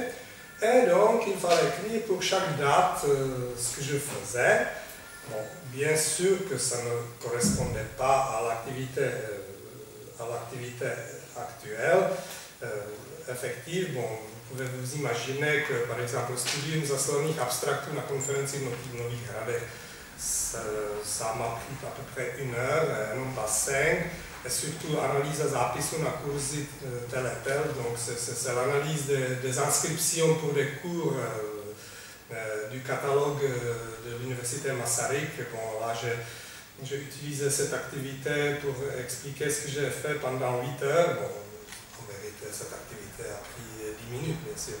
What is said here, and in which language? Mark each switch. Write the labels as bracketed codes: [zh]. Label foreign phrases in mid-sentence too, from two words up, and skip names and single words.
[fr] Et donc, il fallait écrire pour chaque date ce que je faisais. Bon, bien sûr que ça ne correspondait pas à l'activité actuelle, effective. Bon, vous pouvez vous imaginer que, par exemple, [cs] studium zaslaných abstraktů na konferenci v Nových Hradech, [fr] ça m'a pris à peu près 1 heure, non pas 5. Et surtout [cs] analyse zápisu na kurzy [fr] tel et tel, donc c'est l'analyse des inscriptions pour des cours du catalogue de l'université Masaryk. Bon, là j'ai utilisé cette activité pour expliquer ce que j'ai fait pendant 8 heures. Bon, en vérité, cette activité a pris 10 minutes, bien sûr.